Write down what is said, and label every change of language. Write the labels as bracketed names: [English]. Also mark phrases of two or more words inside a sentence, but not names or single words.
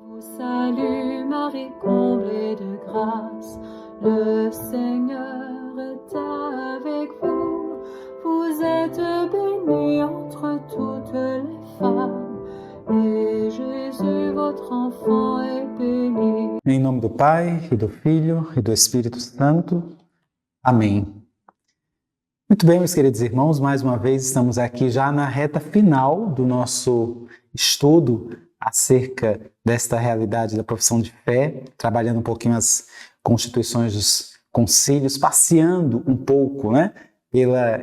[French] Salut Marie, comblée de grâce, le Seigneur est avec vous. Vous êtes bénie entre toutes les femmes, et Jésus, votre enfant, est béni. [Portuguese] Em nome do Pai, e do Filho, e do Espírito Santo. Amém. Muito bem, meus queridos irmãos, mais uma vez estamos aqui já na reta final do nosso estudo acerca desta realidade da profissão de fé, trabalhando um pouquinho as constituições dos concílios, passeando um pouco, pela